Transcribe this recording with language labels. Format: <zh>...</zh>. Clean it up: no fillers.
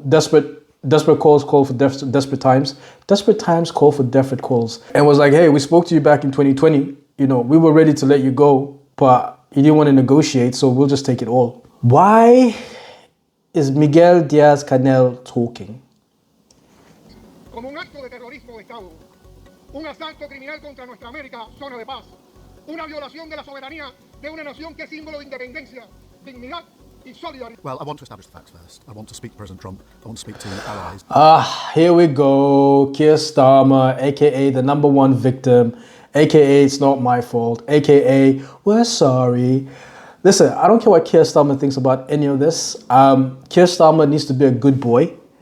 <en>Desperate calls call for desperate times. Desperate times call for desperate calls. And was like, hey, we spoke to you back in 2020. You know, we were ready to let you go, but you didn't want to negotiate, so we'll just take it all. Why is Miguel Diaz-Canel talking?</en> <es>Como un acto de terrorismo de Estado, un asalto criminal contra nuestra América, zona de paz, una violación de la soberanía de una nación que es símbolo de independencia, dignidad y solidaridad.</es> <en>Well, I want to establish the facts first. I want to speak to President Trump. I want to speak to allies. Here we go. Keir Starmer, aka the #1 victim, aka it's not my fault, aka we're sorry. Listen, I don't care what Keir Starmer thinks about any of this. Keir Starmer needs to be a good boy.</en>